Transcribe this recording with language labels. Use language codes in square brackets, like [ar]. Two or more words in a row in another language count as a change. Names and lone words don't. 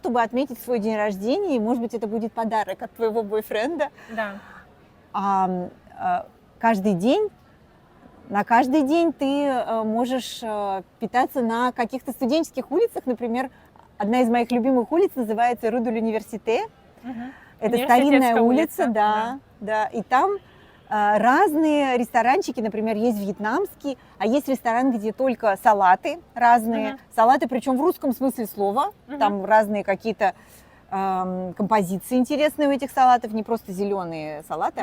[ru] чтобы отметить свой день рождения, и, может быть, это будет подарок от твоего бойфренда. Да. Каждый день ты можешь питаться на каких-то студенческих улицах. Например, одна из моих любимых улиц называется Рue de l'Université. Мгм. Это Университетская старинная улица, улица, да. И там разные ресторанчики, например, есть вьетнамский, а есть ресторан, где только салаты разные. Мгм. Салаты, причем в русском смысле слова. Мгм. Там разные какие-то композиции интересные у этих салатов, не просто зеленые салаты, а